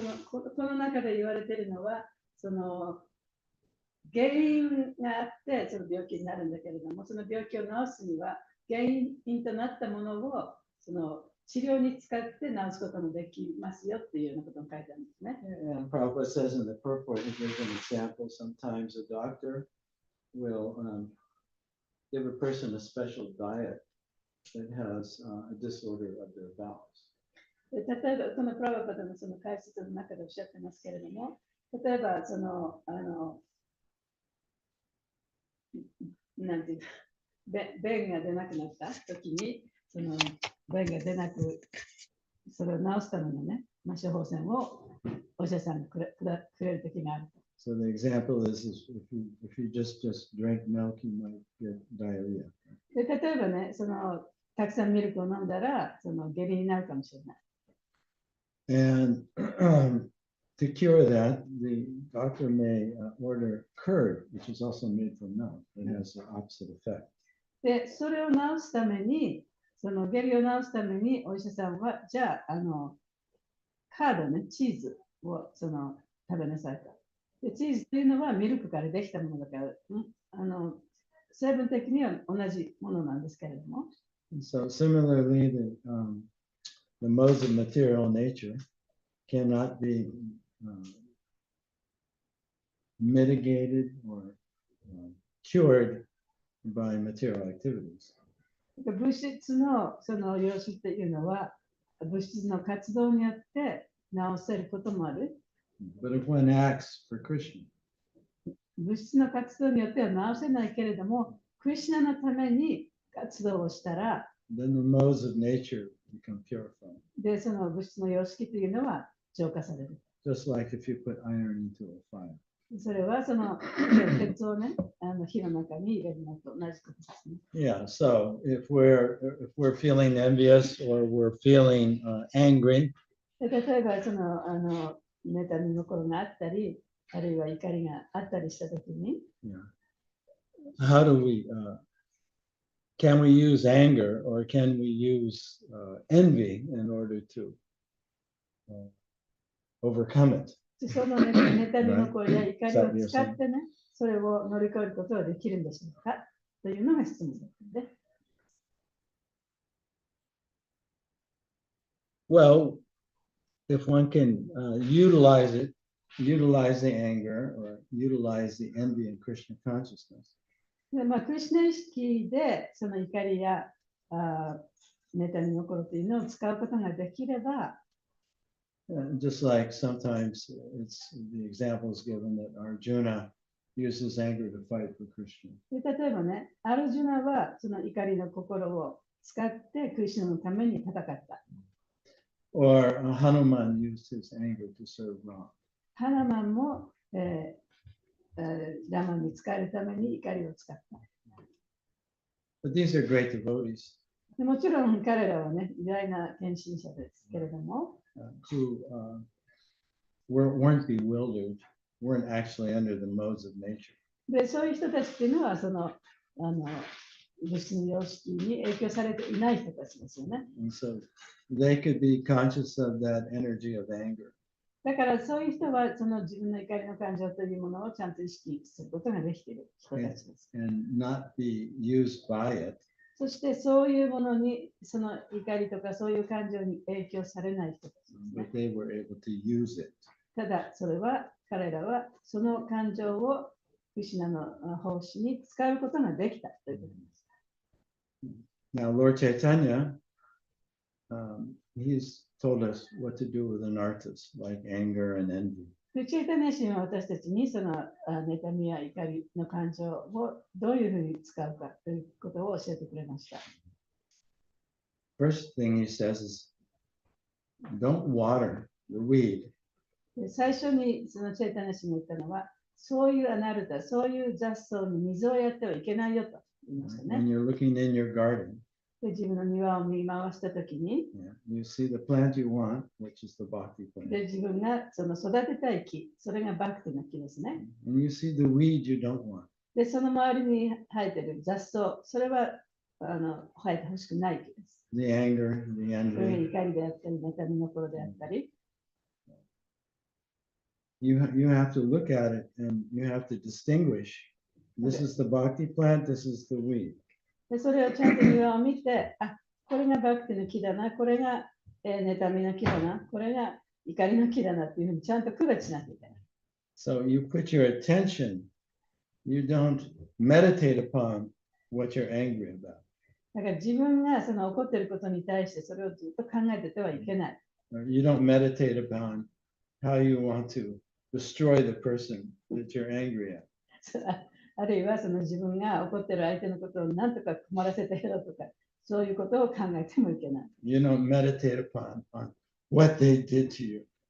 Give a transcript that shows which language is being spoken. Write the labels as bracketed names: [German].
[Japanese] この中で言われているのは、その原因があってその病気になるんだけれども、その病気を治すには原因となったものをその治療に使って治すこともできますよっていうようなことを書いてあるんですね。 [English] And Prabhupada says in the purport, he gives an example. Sometimes a doctor will give a person a special diet that has a disorder of their bowels. [Japanese] 例えば、このプラバパダのその解説の中でおっしゃってますけれども、例えば、その、なんていうか、便が出なくなったときに、その便が出なく、それを治すためのね、処方箋をお医者さんがくれるときがある。 [English] So the example is if you just drink milk, you might get diarrhea. [Japanese] で例えばね、そのたくさんミルクを飲んだら、その下痢になるかもしれない。 [English] And to cure that, the doctor may order curd, which is also made from milk. It has the opposite effect. [Japanese] で、それを治すために、その下痢を治すために、お医者さんは、じゃあ、カードね、チーズをその食べなさいと。で、チーズというのはミルクからできたものだから、成分的には同じものなんですけれども。 [English] So similarly, the modes of material nature cannot be mitigated or cured by material activities. [Japanese] 物質のその様子っていうのは、物質の活動によって治せることもある。 [English] But if one acts for Krishna, [Japanese] 物質の活動によっては治せないけれども、クリシュナのために活動をしたら、 [English] then the modes of nature become purified. [Japanese] で、その物質の様式というのは浄化される。 [English] just like if you put iron into a fire. [Japanese] それはその鉄をね、火の中に入れるのと同じことですね。 [English] Yeah, so if we're feeling envious or we're feeling angry, [Japanese] で例えばその妬み心があったり、あるいは怒りがあったりしたときに、 [English] yeah, how do we can we use anger or can we use envy in order to overcome it? [Japanese] その、ね、妬み心や怒りを使ってね、それを乗り越えることはできるんでしょうかというのが質問ですね。 [English] Well, if one can utilize the anger or utilize the envy in Krishna consciousness. [Japanese] でクリシュナ意識でその怒りや妬み心というのを使うことができれば、 [English] Just like sometimes the example is given that Arjuna uses anger to fight for Krishna. [Japanese] で例えばね、アルジュナはその怒りの心を使ってクリシュナのために戦った。 [English] Or Hanuman used his anger to serve Ram. [Japanese] ハナマンも、ラマンに使えるために怒りを使った。 [English] But these are great devotees [Japanese] でもちろん彼らはね、偉大な献身者ですけれども、 [English] who weren't bewildered, weren't actually under the modes of nature. [Japanese] でそういう人たちっていうのはその物質の様式に影響されていない人たちですよね。 [English] And so they could be conscious of that energy of anger. [Japanese] だからそういう人はその自分の怒りの感情というものをちゃんと意識することができている人たちです。 [English] And not be used by it. [Japanese] そしてそういうものに、その怒りとかそういう感情に影響されない人たちですね。 [English] But they were able to use it. [Japanese] ただそれは彼らはその感情をクリシュナの奉仕に使うことができたということです。 [English] Now, Lord Chaitanya, he's told us what to do with an artist like anger and envy. [Japanese] でチェイタネシンは私たちにその妬みや怒りの感情をどういうふうに使うかということを教えてくれました。 [English] First thing he says is, don't water the weed. [Japanese] で最初にそのチェイタネシンが言ったのは、そういうアナルタ、そういう雑草に水をやってはいけないよと言いましたね。 [English] When you're looking in your garden, [Japanese] で自分の庭を見回したときに、 [English] you see the plant you want, which is the bhakti plant. [Japanese] で自分がその育てたい木、それがバクティの木ですね。 [English] And you see the weed you don't want. [Japanese] でその周りに生えている雑草、それは生えてほしくない木です。 [English] The anger, the [Japanese] それが [English] envy. [Japanese] 怒りであったり、妬みの心であったり。 [English] You have to look at it and you have to distinguish. This is the bhakti plant, this is the weed. [Japanese] でそれをちゃんと庭を見て、あ、これがバクティの木だな、これが、妬みの木だな、これが怒りの木だなっていうふうにちゃんと区別しなきゃいけない。 [English] So you put your attention, you don't meditate upon what you're angry about. [Japanese] だから自分がその怒っていることに対してそれをずっと考えててはいけない。 [English] You don't meditate upon how you want to destroy the person that you're angry at. [Japanese] あるいはその自分が怒っている相手のことを何とか困らせてやろうとか、そういうことを考えてもいけない。 [English] You don't meditate upon what they did to you.